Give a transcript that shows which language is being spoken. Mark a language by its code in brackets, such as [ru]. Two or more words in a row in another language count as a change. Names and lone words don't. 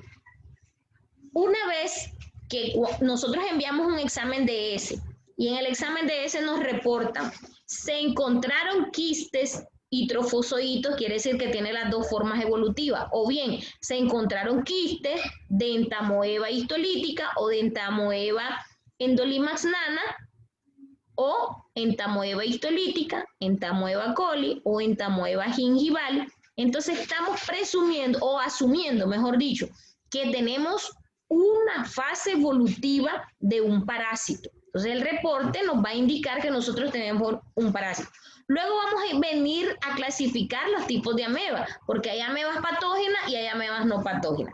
[es] Una vez que nosotros enviamos un examen de ese, y en el examen de ese nos reportan, se encontraron quistes y trofozoitos, quiere decir que tiene las dos formas evolutivas, o bien se encontraron quistes de Entamoeba histolítica o de Entamoeba Endolimax nana, o Entamoeba histolítica, Entamoeba coli o Entamoeba gingival. Entonces estamos presumiendo, o asumiendo, mejor dicho, que tenemos una fase evolutiva de un parásito. Entonces el reporte nos va a indicar que nosotros tenemos un parásito. Luego vamos a venir a clasificar los tipos de amebas, porque hay amebas patógenas y hay amebas no patógenas.